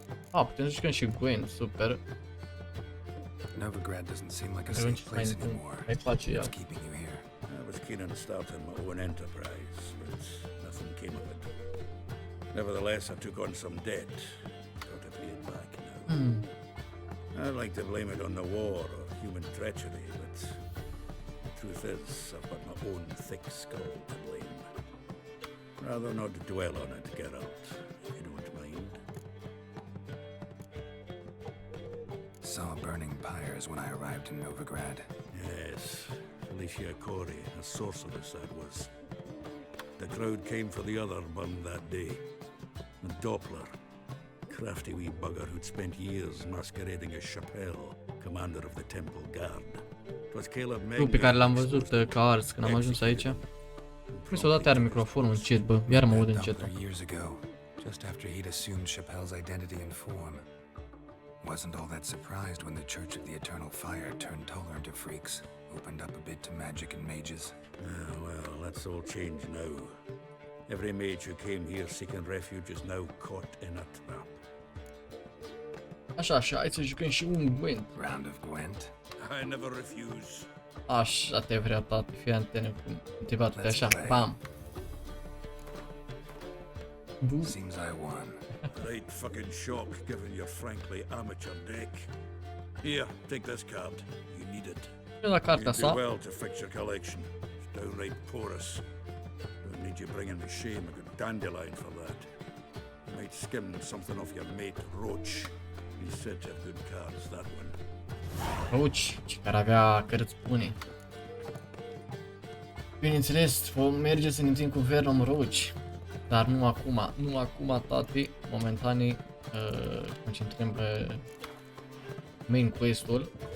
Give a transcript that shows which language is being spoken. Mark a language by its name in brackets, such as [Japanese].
[Romanian] Putem să jucăm și Gwen, super. [English] Novigrad doesn't seem like a safe place anymore. What's keeping you here? I was keen on starting my own enterprise, but nothing came of it. Nevertheless, I took on some debt. Got to pay it back now. I'd like to blame it on the war or human treachery, but the truth is, I've got my own thick skull to blame. Rather not dwell on it, Geralt, if you don't mind. Saw burning pyres when I arrived in Novigrad. Yes, Felicia Corey, a sorceress that was. The crowd came for the other burned that day. And Doppler, crafty wee bugger who'd spent years masquerading as Chappelle, commander of the Temple Guard. [Romanian] Pe care l-am văzut ca ars când am ajuns aici. Mi s-a dat iar microfonul încet, bă, iar mă aud încet. [English] Just after he'd assumed Chappelle's identity and form. Wasn't all that surprised when the Church of the Eternal Fire turned tolerant of freaks, opened up a bit to magic and mages. Well, that's all changed now. Every mage who came here seeking refuge is now caught in a trap. [Romanian] Așa, hai să jucăm și un Gwent. [English] Round of Gwent? I never refuse. [Romanian] Așa te vrea, tati, fii antenă cum te bate așa, bam. [English] Seems I won. Right fucking shock given your frankly amateur deck. Here, take this card. You need it. [Romanian] La cartea [English] You do [Romanian] sa. [English] well to fix your collection. It's downright porous. Don't need you bringing me shame a good dandelion for that. You might skim something off your mate Roach. He's said to have good cards, that one. [Romanian] Roach, care avea cărți bune. Bineînțeles, vom merge să ne întâlnim cu Vernon Roach. Dar nu acum, nu acum, tati. Momentan ne concentrăm pe main quest-ul.